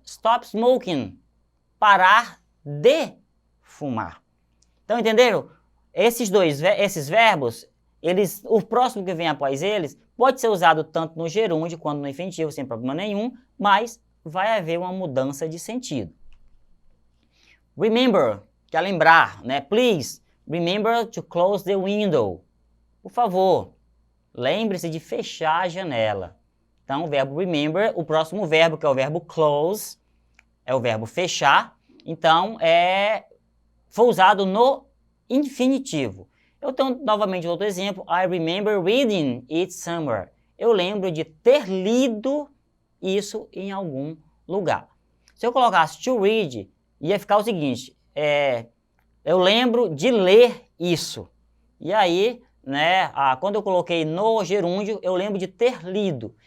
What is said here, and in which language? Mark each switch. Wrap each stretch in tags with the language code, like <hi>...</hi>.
<en>Stop smoking.</en> <pt>Parar de fumar. Então, entenderam? Esses verbos, o próximo que vem após eles, pode ser usado tanto no gerúndio quanto no infinitivo, sem problema nenhum, mas vai haver uma mudança de sentido. Remember, que é lembrar, né?</pt> <en>Please, remember to close the window.</en> <pt>Por favor, lembre-se de fechar a janela. Então, o verbo remember, o próximo verbo, que é o verbo close, é o verbo fechar. Então, foi usado no infinitivo. Eu tenho novamente outro exemplo.</pt> <en>I remember reading it somewhere.</en> <pt>Eu lembro de ter lido isso em algum lugar. Se eu colocasse to read, ia ficar o seguinte, eu lembro de ler isso. E aí, quando eu coloquei no gerúndio, eu lembro de ter lido.</pt>